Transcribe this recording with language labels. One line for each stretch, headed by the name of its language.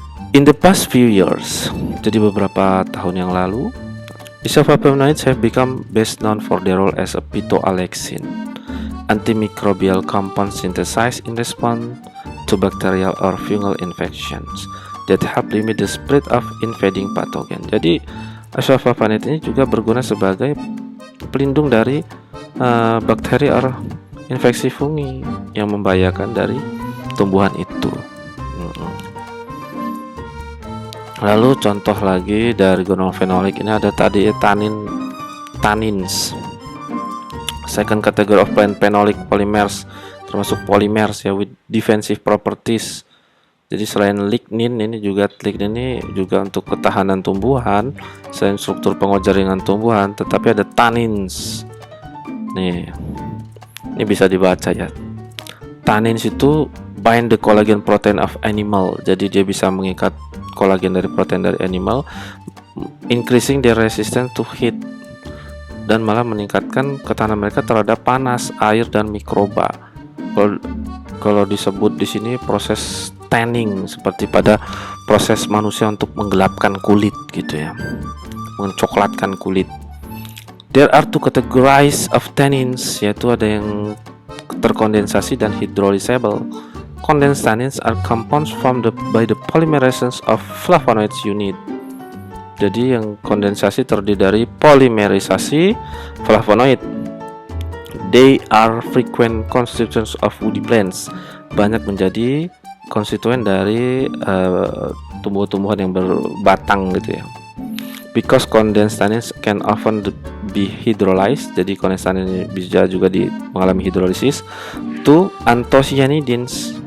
English: In the past few years,
Indonesian: jadi beberapa tahun yang lalu,
English: isoflavonoids have become best known for their role as a phytoalexin, antimicrobial compound synthesized in response to bacterial or fungal infections that help limit the spread of invading pathogen.
Indonesian: Jadi isoflavonoid ini juga berguna sebagai pelindung dari bakteri atau infeksi fungi yang membahayakan dari tumbuhan itu. Lalu contoh lagi dari gonofenolik ini ada tadi tannins.
English: Second category of plant phenolic polymers, termasuk polymers ya with defensive properties.
Indonesian: Jadi selain lignin ini juga untuk ketahanan tumbuhan, selain struktur penguat jaringan tumbuhan, tetapi ada tannins. Nih, ini bisa dibaca ya.
English: Tannins itu bind the collagen protein of animal.
Indonesian: Jadi dia bisa mengikat kolagen dari protein dari animal,
English: increasing their resistance to heat,
Indonesian: dan malah meningkatkan ketahanan mereka terhadap panas, air, dan mikroba. Kalau disebut di sini proses tanning seperti pada proses manusia untuk menggelapkan kulit gitu ya, mencoklatkan kulit.
English: There are two categories of tannins,
Indonesian: yaitu ada yang terkondensasi dan
English: hydrolysable. Condensed tannins are compounds formed by the polymerization of flavonoids unit.
Indonesian: Jadi yang kondensasi terdiri dari polimerisasi flavonoid.
English: They are frequent constituents of woody plants.
Indonesian: Banyak menjadi konstituen dari tumbuh-tumbuhan yang berbatang gitu ya.
English: Because condensed tannins can often be hydrolyzed,
Indonesian: jadi condensed tannin ini bisa juga mengalami hidrolisis
English: to anthocyanidins.